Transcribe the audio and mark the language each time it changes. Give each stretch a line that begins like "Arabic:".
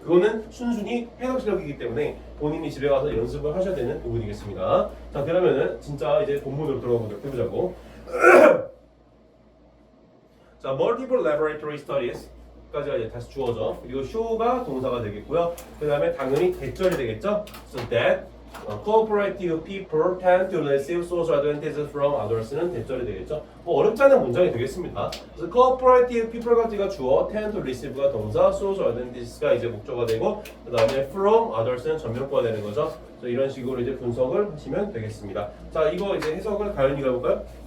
Korean: 그거는 순순히 해석 실력이기 때문에 본인이 집에 가서 연습을 하셔야 되는 부분이겠습니다. 자, 그러면은 진짜 이제 본문으로 들어가 보도록 해보자고. 자,
English: multiple laboratory studies
Korean: 까지가 이제 다시 주어져. 그리고 show가 동사가 되겠고요. 그 다음에 당연히 대절이 되겠죠.
English: So that cooperative people tend to receive social advantages from others는
Korean: 대절이 되겠죠. 뭐 어렵지 않은 문장이 되겠습니다. 그래서
English: cooperative people
Korean: 까지가 주어,
English: tend to receive
Korean: 가 동사,
English: social advantages
Korean: 가 이제 목적어가 되고, 그 다음에
English: from others
Korean: 는 전면부가 되는 거죠. 그래서 이런 식으로 이제 분석을 하시면 되겠습니다. 자, 이거 이제 해석을 가연이가 해볼까요?